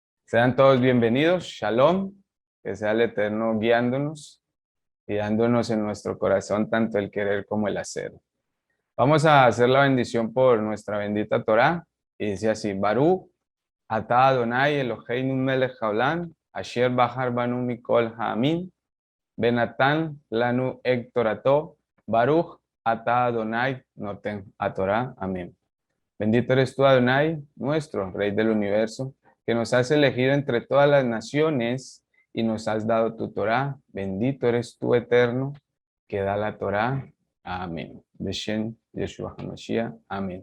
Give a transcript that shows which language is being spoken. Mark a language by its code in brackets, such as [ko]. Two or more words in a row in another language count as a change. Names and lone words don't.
[es] Sean todos bienvenidos, Shalom, que sea el Eterno guiándonos y dándonos en nuestro corazón tanto el querer como el hacer. Vamos a hacer la bendición por nuestra bendita Torá y dice así: [he] ברוך אתה אדוני אלוהינו מלך העולם, אשר בחר בנו מכל העמים, ונתן לנו את תורתו, ברוך אתה אדוני נותן התורה. [es] Amén. Bendito eres tú, Adonai, nuestro Rey del universo, que nos has elegido entre todas las naciones y nos has dado tu Torá. Bendito eres tú, eterno, que da la Torá. Amén. [he] בשם ישוע המשיח. [es] Amén.